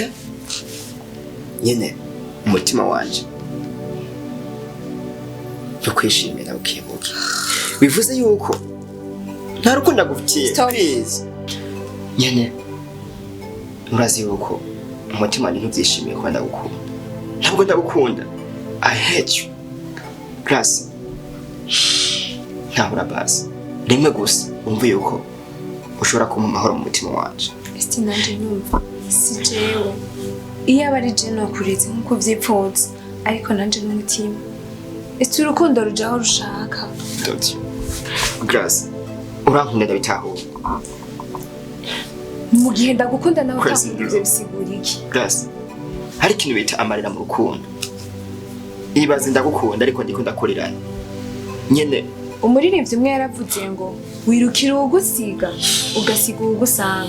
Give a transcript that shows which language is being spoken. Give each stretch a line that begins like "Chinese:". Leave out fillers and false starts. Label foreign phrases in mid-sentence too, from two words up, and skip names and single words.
Rundi: Nyene umutima wanje yo kwishimira ukibuke. Bivuze yuko nta rukundo gufitiye. Please. Nyene urazi yuko umutima wanjye ntubyishimiye kuba ndagukunda. Ntabwo ndagukunda.
English: I hate you. Gracias.
Rundi: Ntabura basi. Rimwe gusa umva yuko ushobora kumpa amahoro mu mutima wanje. Esti nanje numva si jewe. Iyo abari je no kureze nkuko vyipfuza ariko nanje n'umutima. Esti urukundo rujaho rushaka.
English: Don't you? Gracias.
Rundi: Urankunda ndabitahura. Mu gihe ndagukunda nawe utakunda ivyo bisigura iki? Gracias. Hari ikintu bita amarira mu rukundo. Ibaze ndagukunda ariko ndiko ndakorerana. Nyene umuririmbyi umwe yaravuze ngo wirukira ugusiga ugasiga ugusanga.